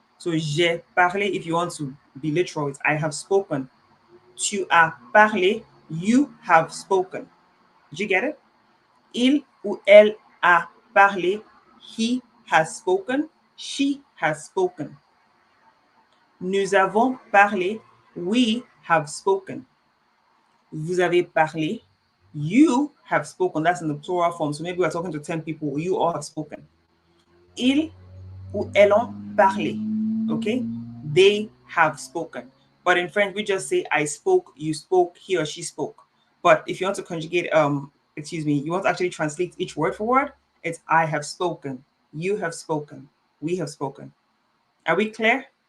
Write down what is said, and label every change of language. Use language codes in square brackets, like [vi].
[en] So [fr] j'ai parlé, [en] if you want to be literal, it's I have spoken. [fr] Tu as parlé, [en] you have spoken. Did you get it? [fr] Il ou elle a parlé, [en] he has spoken, she has spoken. [fr] Nous avons parlé, [en] we have spoken. [fr] Vous avez parlé, [en] you have spoken. That's in the plural form. So maybe we're talking to 10 people, you all have spoken. [fr] Ils ou elles ont parlé. Okay? [en] They have spoken. But in French, we just say I spoke, you spoke, he or she spoke. But if you want to conjugate, you want to actually translate each word for word, it's I have spoken, you have spoken, we have spoken. Are we clear?